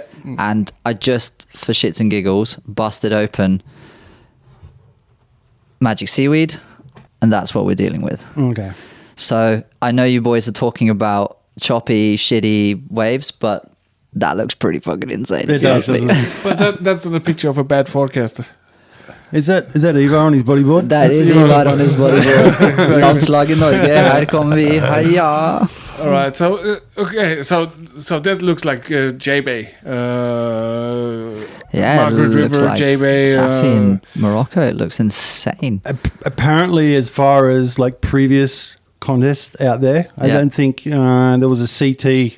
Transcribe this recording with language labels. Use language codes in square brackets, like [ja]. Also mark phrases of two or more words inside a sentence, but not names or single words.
[en] And I just, for shits and giggles, busted open Magic Seaweed, and that's what we're dealing with. Okay. So I know you boys are talking about choppy, shitty waves, but that looks pretty fucking insane. It does, doesn't it? But that's not a picture of a bad forecaster. Is that Ivar on his bodyboard? That is Ivar on his bodyboard. [no] Landslaget Norge, her kommer vi, heia! [en] All right, so okay, so that looks like J-Bay. Yeah, Margaret it looks River, like J-Bay. Safi in Morocco. It looks insane. Apparently, as far as like previous contests out there, I don't think there was a CT.